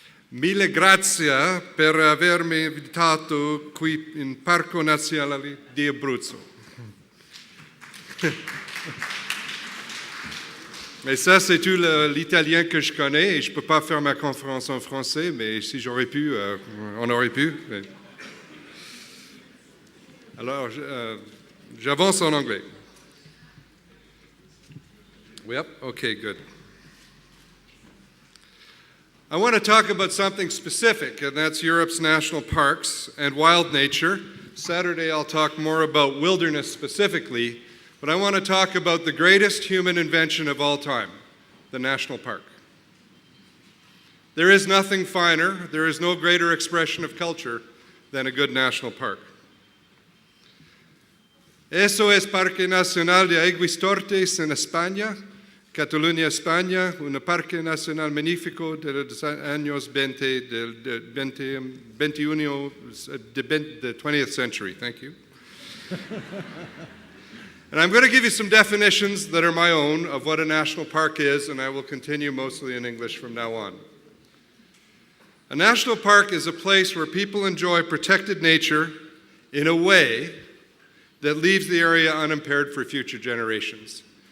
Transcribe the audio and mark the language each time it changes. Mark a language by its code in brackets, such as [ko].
[it] Mille grazie per avermi invitato qui in Parco Nazionale di Abruzzo. [fr] Mais ça, c'est tout l'italien que je connais et je ne peux pas faire ma conférence en français, mais si j'aurais pu, on aurait pu. Alors, j'avance en anglais. [en] Yep, okay, good. I want to talk about something specific, and that's Europe's national parks and wild nature. Saturday, I'll talk more about wilderness specifically, but I want to talk about the greatest human invention of all time, the national park. There is nothing finer, there is no greater expression of culture than a good national park. [es] Eso es Parque Nacional de Aguistortes en España, Cataluña, España, un parque nacional magnífico de los años 20, del 21, [en] the 20th century. Thank you. And I'm going to give you some definitions that are my own of what a national park is, and I will continue mostly in English from now on. A national park is a place where people enjoy protected nature in a way that leaves the area unimpaired for future generations.